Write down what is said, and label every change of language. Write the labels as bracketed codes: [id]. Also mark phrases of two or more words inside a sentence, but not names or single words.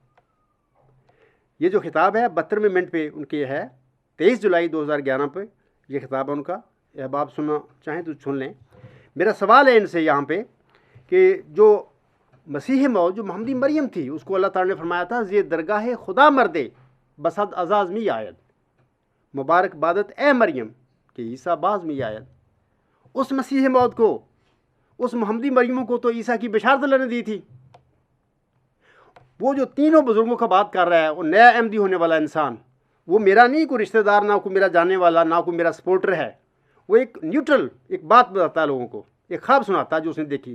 [ur] یہ جو خطاب ہے 72ویں منٹ پہ ان کے ہے، 23 جولائی 2011 پہ یہ خطاب ہے ان کا. احباب سننا چاہیں تو سن لیں. میرا سوال ہے ان سے یہاں پہ کہ جو مسیح موعود جو محمدی مریم تھی، اس کو اللہ تعالیٰ نے فرمایا تھا [fa] زی درگاہ خدا مردے بسد ازاز می آید، مبارک بادت اے مریم کہ عیسیٰ باز می آید. [ur] اس مسیح موعود کو، اس محمدی مریموں کو تو عیسیٰ کی بشارت اللہ نے دی تھی. وہ جو تینوں بزرگوں کا بات کر رہا ہے، وہ نیا احمدی ہونے والا انسان، وہ میرا نہیں کوئی رشتہ دار، نہ کوئی میرا جاننے والا، نہ کوئی میرا سپورٹر ہے. وہ ایک نیوٹرل ایک بات بتاتا ہے لوگوں کو، ایک خواب سناتا ہے جو اس نے دیکھی.